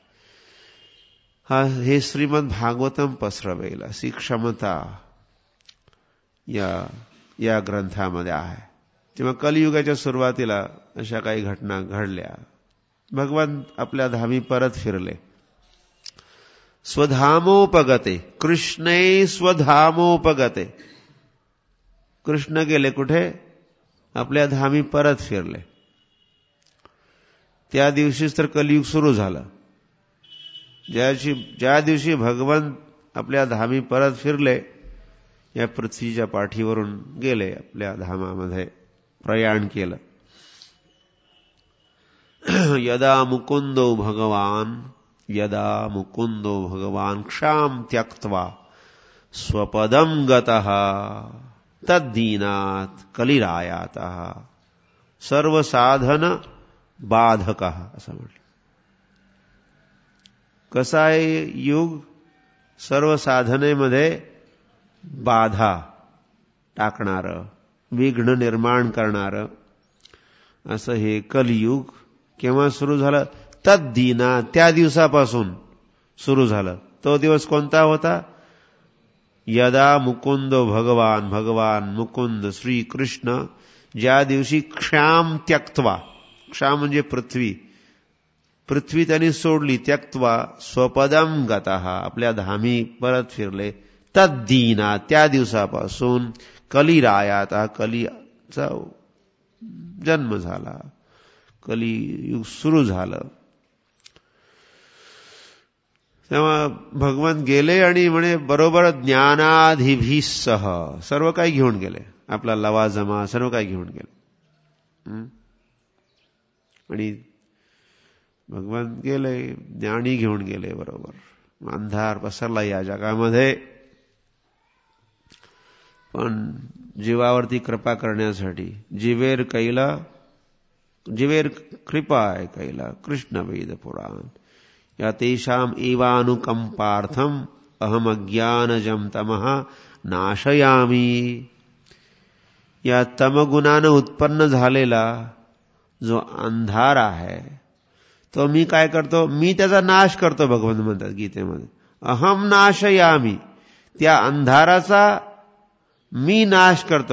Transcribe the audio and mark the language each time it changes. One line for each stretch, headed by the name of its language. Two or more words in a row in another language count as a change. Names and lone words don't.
Marathi: हे श्रीमद भागवतम पसरवेल अशी क्षमता या ग्रंथामध्ये आहे. तेव्हा कलियुगाच्या सुरुवातीला अशा काही घटना घडल्या. भगवान आपल्या धामी परत फिरले.
Sanskrit: स्वधामोपगते, कृष्णे स्वधामोपगते.
Marathi: कृष्ण गेले कुठे? आपल्या धामी परत फिरले. त्या दिवशीच तर कलियुग सुरू झालं. ज्या दिवशी भगवान आपल्या धामी परत फिरले, या पृथ्वीच्या पाठीवरून गेले, आपल्या धामामध्ये प्रयाण केलं.
Sanskrit: यदा मुकुंदो भगवान क्षाम त्यक्त्वा स्वपदम गतः तद्दीनात कलिरायातः सर्वसाधन बाधकः
Marathi: असं म्हटलं. कसा आहे युग? सर्व साधनेमध्ये बाधा टाकणारं, विघ्न निर्माण करणारं असं हे कलियुग. केव्हा सुरू झालं? तद्दीना, त्या दिवसापासून सुरू झालं. तो दिवस कोणता होता? यदा मुकुंद भगवान मुकुंद श्री कृष्ण ज्या दिवशी
Sanskrit: क्षाम त्यक्त्वा,
Marathi: क्षाम म्हणजे पृथ्वी त्यांनी सोडली,
Sanskrit: त्यक्त्वा स्वपदम गतः
Marathi: आपल्या धामी परत फिरले. तद्दीना, त्या दिवसापासून कलिरायात, कलीचा जन्म झाला, कलियुग सुरू झालं. तेव्हा भगवान गेले आणि म्हणे बरोबर ज्ञानाधिभिस्सह सर्व काही घेऊन गेले. आपला लवाजमा सर्व काही घेऊन गेले. आणि भगवान गेले, ज्ञानी घेऊन गेले. बरोबर अंधार पसरला या जगामध्ये. पण जीवावरती कृपा करण्यासाठी
Bangla: জীবের কৃপায় কৈলা কৃষ্ণ বেদ পুরাণ
Sanskrit: या तेषाम एवानुकंपार्थम अहम अज्ञानजम तमः नाशयामी. या तमगुणानं उत्पन्न झालेला जो अंधार आहे तो मी काय करतो? मी त्याचा नाश करतो. भगवान म्हणतात गीतेमध्ये, अहम नाशयामी. त्या अंधाराचा मी नाश करतो.